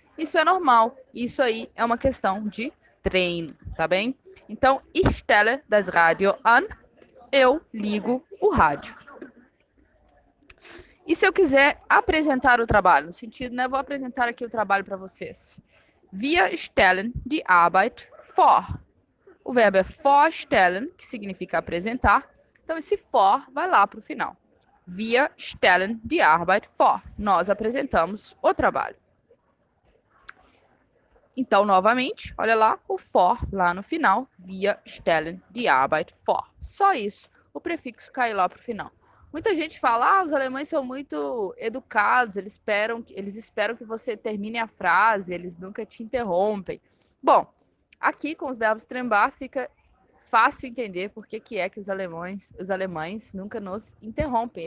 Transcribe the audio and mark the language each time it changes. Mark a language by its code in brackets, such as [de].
[pt] Isso é normal, isso aí é uma questão de treino, tá bem? Então, [de] ich stelle das Radio an, [pt] eu ligo o rádio. E se eu quiser apresentar o trabalho, no sentido, né, vou apresentar aqui o trabalho para vocês. [de] Wir stellen die Arbeit vor. [pt] O verbo é vorstellen, que significa apresentar. Então, esse for vai lá para o final. [de] Wir stellen die Arbeit vor. [pt] Nós apresentamos o trabalho. Então, novamente, olha lá, o for lá no final. [de] Wir stellen die Arbeit vor. [pt] Só isso. O prefixo cai lá para o final. Muita gente fala, os alemães são muito educados, eles esperam que você termine a frase, eles nunca te interrompem. Bom, aqui com os verbos trembar fica fácil entender por que é que os alemães nunca nos interrompem.